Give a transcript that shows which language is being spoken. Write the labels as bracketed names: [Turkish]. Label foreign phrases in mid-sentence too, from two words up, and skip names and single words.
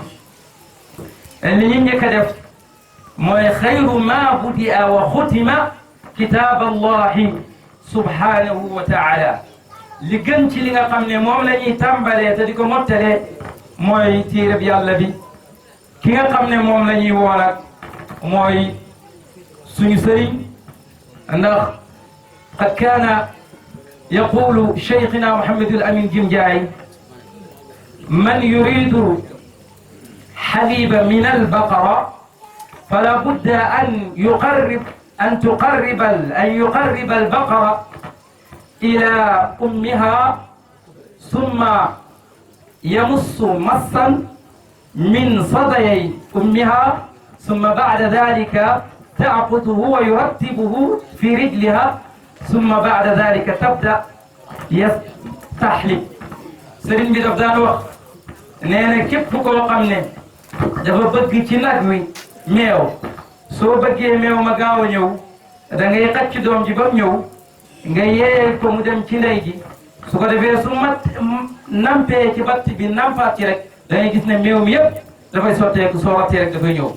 [Arabic] li ñu njëkk a def mooy خير ما بدئ وختم كتاب الله سبحانه وتعالى. [Wolof] li gën ci li nga xam ne moom la ñuy tàmbalee te di ko mottalee mooy téereb yàlla bi. ki nga xam ne moom la ñuy woo nag mooy suñu sëriñ, ndax [Arabic] قد كان يقول شيخنا محمد الأمين جمجاي: من يريد حليب من البقرة فلا بد أن يقرب البقرة إلى أمها، ثم يمص مصا من صدي أمها، ثم بعد ذلك تعقده ويرتبه في رجلها، ثم بعد ذلك تبدأ يستحلب. [Wolof] sëriñ bi daf daan wax nee na képp koo xam ne dafa bëgg ci nag wi meew, soo bëggee meew ma gaaw a ñëw da ngay xacc doom ji ba mu ñëw nga yee ko mu dem ci ndey ji, su ko defee su nampee ci batt bi nampaat ci rek da ngay gis ne meew mi yëpp dafay sotteeku, soo rattee rek dafay ñëw.